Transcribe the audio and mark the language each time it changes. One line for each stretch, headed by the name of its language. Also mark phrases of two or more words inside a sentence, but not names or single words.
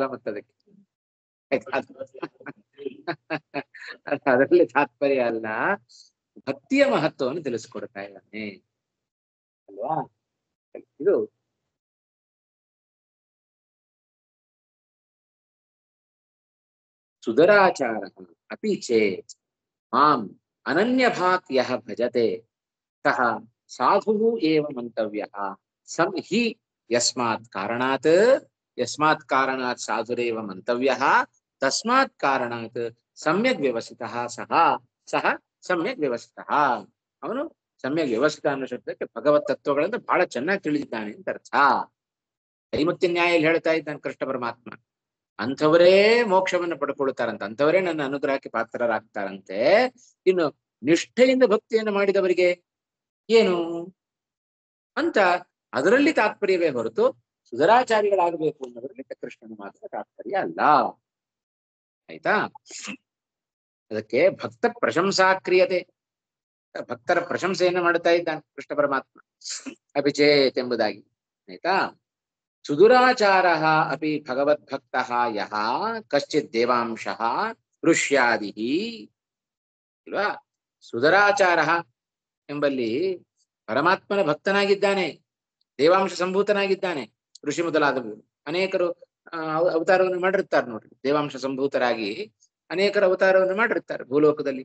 Kannada: ಮತ್ತದಕ್ಕೆ ಅದರಲ್ಲಿ ತಾತ್ಪರ್ಯ ಅಲ್ಲ, ಭಕ್ತಿಯ ಮಹತ್ವವನ್ನು ತಿಳಿಸ್ಕೊಡ್ತಾ ಇದ್ದಾನೆ ಅಲ್ವಾ.
Sanskrit: ಇದು ಸುಧರಾಚಾರ ಅಪಿ ಚೇತ್ ಮಾಂ ಅನನ್ಯಭಾತ್ ಯಹ ಭಜತೆ ಸಹ ಸಾಧು ಏವ ಮಂತವ್ಯ ಸಂ ಹಿ ಯಸ್ಮಾತ್ ಕಾರಣಾತ್ ಸಾಧುರೇವ ಮಂತವ್ಯ ತಸ್ಮಾತ್ ಕಾರಣಾತ್ ಸಮ್ಯಕ್ ವ್ಯವಸ್ಥಿತಃ ಸಹ ಸಮ್ಯಕ್ ವ್ಯವಸ್ಥಿತಃ.
Kannada: ಅವನು ಸಮ್ಯಕ್ ವ್ಯವಸ್ಥಿತ ಅನ್ನೋ ಶಬ್ದಕ್ಕೆ ಭಗವತ್ ತತ್ವಗಳನ್ನು ಬಹಳ ಚೆನ್ನಾಗಿ ತಿಳಿದಿದ್ದಾನೆ ಅಂತ ಅರ್ಥ. ಐಮುತ್ಯ ನ್ಯಾಯಲ್ಲಿ ಹೇಳ್ತಾ ಇದ್ದಾನೆ ಕೃಷ್ಣ ಪರಮಾತ್ಮ, ಅಂಥವರೇ ಮೋಕ್ಷವನ್ನು ಪಡ್ಕೊಳ್ತಾರಂತೆ, ಅಂಥವರೇ ನನ್ನ ಅನುಗ್ರಹಕ್ಕೆ ಪಾತ್ರರಾಗ್ತಾರಂತೆ. ಇನ್ನು ನಿಷ್ಠೆಯಿಂದ ಭಕ್ತಿಯನ್ನು ಮಾಡಿದವರಿಗೆ ಏನು ಅಂತ ಅದರಲ್ಲಿ ತಾತ್ಪರ್ಯವೇ ಹೊರತು ಸುಧರಾಚಾರಿಗಳಾಗಬೇಕು ಅನ್ನೋದ್ರಲ್ಲಿ ಕೃಷ್ಣನ ಮಾತ್ರ ತಾತ್ಪರ್ಯ ಅಲ್ಲ. ಆಯ್ತಾ? ಅದಕ್ಕೆ
Sanskrit: ಭಕ್ತ ಪ್ರಶಂಸಾ ಕ್ರಿಯತೆ,
Kannada: ಭಕ್ತರ ಪ್ರಶಂಸೆಯನ್ನು ಮಾಡ್ತಾ ಇದ್ದಾನೆ ಕೃಷ್ಣ ಪರಮಾತ್ಮ ಅಭಿಚೇತ್ ಎಂಬುದಾಗಿ.
Sanskrit: ಆಯ್ತಾ? ಸುದುರಾಚಾರ ಅಪಿ ಭಗವದ್ಭಕ್ತ ಯಹ ಕಶ್ಚಿತ್ ದೇವಾಂಶ ಋಷ್ಯಾದಿ ಇಲ್ವಾ.
Kannada: ಸುಧರಾಚಾರ ಎಂಬಲ್ಲಿ ಪರಮಾತ್ಮನ ಭಕ್ತನಾಗಿದ್ದಾನೆ, ದೇವಾಂಶ ಸಂಭೂತನಾಗಿದ್ದಾನೆ. ಋಷಿ ಮೊದಲಾದವರು ಅನೇಕರು ಅವತಾರವನ್ನು ಮಾಡಿರ್ತಾರೆ ನೋಡ್ರಿ, ದೇವಾಂಶ ಸಂಭೂತರಾಗಿ ಅನೇಕರು ಅವತಾರವನ್ನು ಮಾಡಿರ್ತಾರೆ ಭೂಲೋಕದಲ್ಲಿ.